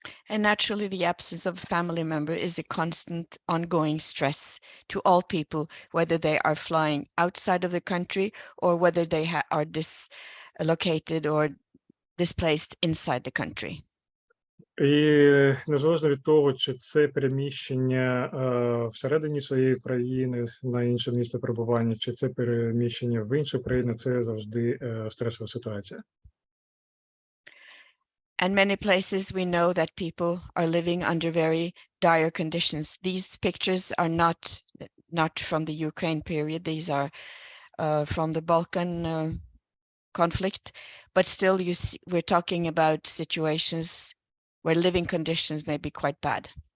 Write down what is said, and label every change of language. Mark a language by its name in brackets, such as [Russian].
[English] And naturally, the absence of a family member is a constant ongoing stress to all people, whether they are flying outside of the country or whether they are dislocated or displaced inside the country. [Ukrainian] І незалежно від того, чи це переміщення всередині своєї країни на інше місце перебування, чи це переміщення в іншу країну, це завжди стресова ситуація. [English] And many places we know that people are living under very dire conditions. These pictures are not from the Ukraine period. These are from the Balkan conflict, but still we're talking about situations where living conditions may be quite bad.